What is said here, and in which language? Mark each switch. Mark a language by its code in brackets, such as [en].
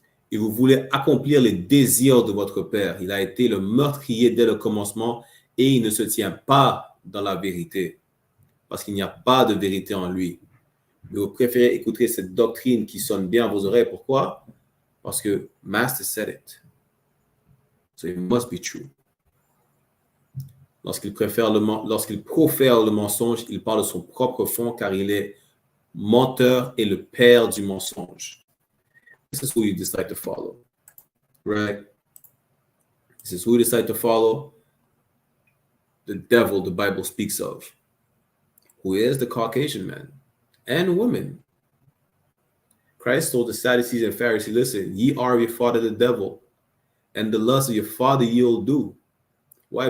[fr] Et vous voulez accomplir les désirs de votre père. Il a été le meurtrier dès le commencement et il ne se tient pas dans la vérité. Parce qu'il n'y a pas de vérité en lui. Mais vous préférez écouter cette doctrine qui sonne bien à vos oreilles. Pourquoi? Parce que [en] Master said it. So it must be true. [fr] Lorsqu'il profère le mensonge, il parle de son propre fond car il est menteur et le père du mensonge. [en] This is who you decide to follow. Right? This is who you decide to follow. The devil the Bible speaks of. Who is the Caucasian man and woman. Christ told the Sadducees and Pharisees, listen, ye are of your father the devil, and the lust of your father you'll do. Why?